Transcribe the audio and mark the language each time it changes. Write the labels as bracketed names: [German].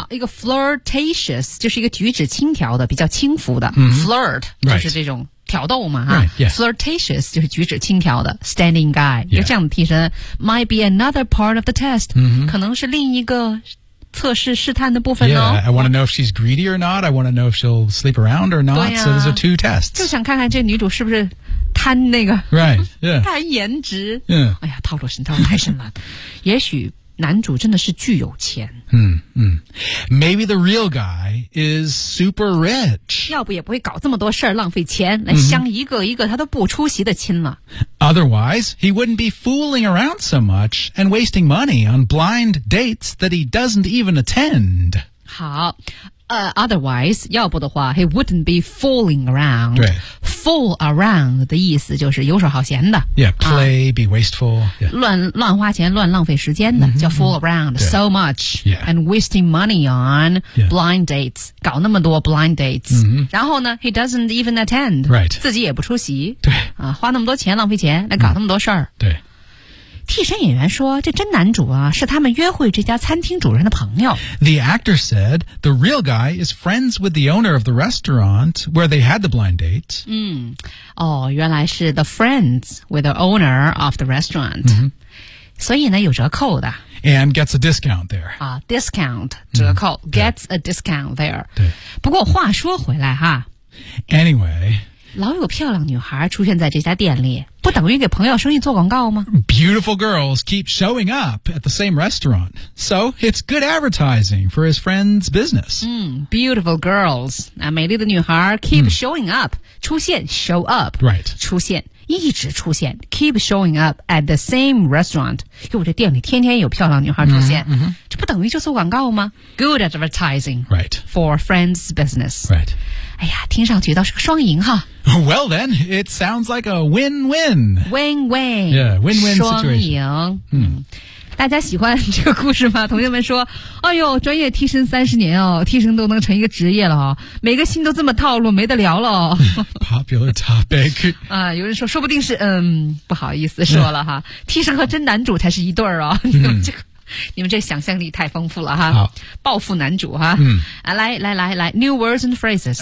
[Chinese] 好一个 flirtatious 就是一个举止轻佻的比较轻浮的。 Flirt 就是这种。 [English] Right. [Chinese] 挑逗嘛、 [English] right, yeah. [Chinese] Flirtatious 就是举止轻佻的 [English] Standing guy、 yeah. [Chinese] 就这样的替身 [English] Might be another part of the test、 mm-hmm. [Chinese] 可能是另一个测试试探的部分哦 [English] Yeah, I want to know if she's greedy or not I want to know if she'll sleep around or not、啊、 So those are two tests [Chinese] 就想看看这女主是不是贪那个 [English] Right, yeah [Chinese] 贪颜值、 [English] yeah. [Chinese] 哎呀套路深套路太深了也许男主真的是巨有钱 [English] Maybe the real guy is super rich [Chinese] 要不也不会搞这么多事儿浪费钱来相一个一个他都不出席的亲了 [English] Otherwise, he wouldn't be fooling around so much and wasting money on blind dates that he doesn't even attend 好、Otherwise, [Chinese] 要不的话 [English] he wouldn't be fooling around [Chinese] 对 Fool around 的意思就是游手好闲的 [English] Yeah, play,、be wasteful、yeah. [Chinese] 乱花钱乱浪费时间的、叫 fool around、 [English] so much、 yeah. and wasting money on、yeah. blind dates [Chinese] 搞那么多 [English] blind dates、 [Chinese] 然后呢 [English] he doesn't even attend、 right. [Chinese] 自己也不出席对、花那么多钱浪费钱来搞那么多事儿、对替身演员说这真男主啊是他们约会这家餐厅主人的朋友。 [English] The actor said the real guy is friends with the owner of the restaurant where they had the blind date. [Chinese] 嗯哦原来是 [English] the friends with the owner of the restaurant.、 [Chinese] 所以呢有折扣的。 [English] And gets a discount there. 啊 discount, 折扣、gets a discount there. [Chinese] 对。不过话说回来哈。 [English] Anyway, [Chinese] 老有漂亮女孩出现在这家店里，不等于给朋友生意做广告吗 [English] ？Beautiful girls keep showing up at the same restaurant, so it's good advertising for his friend's business. Beautiful girls, [Chinese] 那美丽的女孩 [English] keep showing up, 出现 show up, right? [Chinese] 出现一直出现 [English] keep showing up at the same restaurant. [Chinese] 哟，这店里天天有漂亮女孩出现， mm-hmm. 这不等于就做广告吗 ？ [English] Good advertising, right? For friend's business, right? [Chinese] 哎呀听上去倒是个双赢哈。 [English] Well then, it sounds like a win-win. Win-win. Yeah, win-win situation. [Chinese] 双赢。大家喜欢这个故事吗同学们说哎呦专业替身三十年哦替身都能成一个职业了哦每个星都这么套路没得聊了哦。 [English] Popular topic. [Chinese] 啊有人说说不定是不好意思说了哈。替身和真男主才是一对儿哦。你们这想象力太丰富了哈暴富男主哈、来 [English] New words and phrases